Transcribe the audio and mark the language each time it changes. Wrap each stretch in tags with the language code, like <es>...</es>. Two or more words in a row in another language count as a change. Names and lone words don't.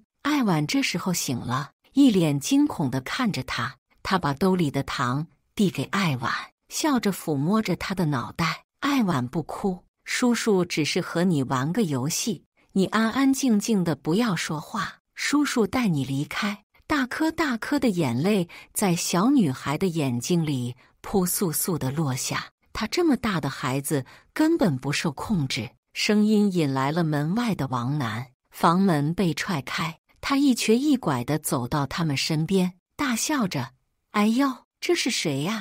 <zh>愛晚這時候醒了，一臉驚恐地看着他。他把兜裡的糖遞給愛晚，笑着撫摸着他的腦袋。愛晚不哭，叔叔只是和你玩個遊戲，你安安靜靜的不要說話，叔叔帶你離開。大顆大顆的眼淚在小女孩的眼睛裡撲簌簌地落下。她這麼大的孩子根本不受控制。聲音引來了門外的王楠，房門被踹開，他一瘸一拐地走到他們身邊，大笑着：“哎呦，這是誰呀？</zh>